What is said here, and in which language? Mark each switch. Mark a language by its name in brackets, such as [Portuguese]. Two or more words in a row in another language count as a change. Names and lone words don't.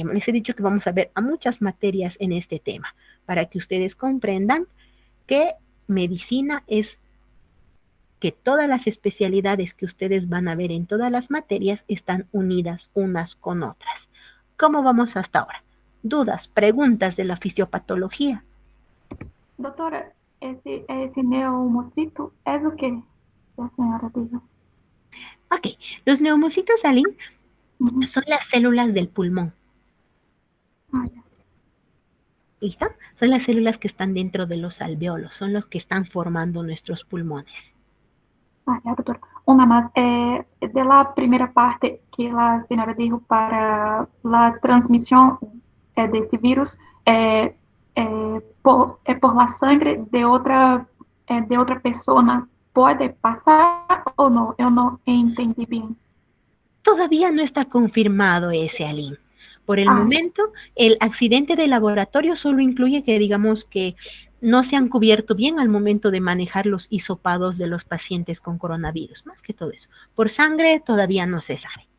[Spanish] Les he dicho que vamos a ver a muchas materias en este tema, para que ustedes comprendan que medicina es que todas las especialidades que ustedes van a ver en todas las materias están unidas unas con otras. ¿Cómo vamos hasta ahora? ¿Dudas, preguntas de la fisiopatología? [Portuguese] Doutora, esse neumocito é o quê? A senhora dijo. [Spanish] Ok, los neumocitos, Aline, son las células del pulmón. ¿Listo? Son las células que están dentro de los alveolos, son los que están formando nuestros pulmones. [Portuguese] Doutora. Uma mais, de la primeira parte que a senhora dijo para a transmissão deste vírus, [Spanish] por la sangre [Portuguese] de outra pessoa, pode passar ou não? Eu não entendi bem. [Spanish] Todavía no está confirmado ese, Aline. Por el momento, el accidente de laboratorio solo incluye que digamos que no se han cubierto bien al momento de manejar los hisopados de los pacientes con coronavirus, más que todo eso. Por sangre todavía no se sabe.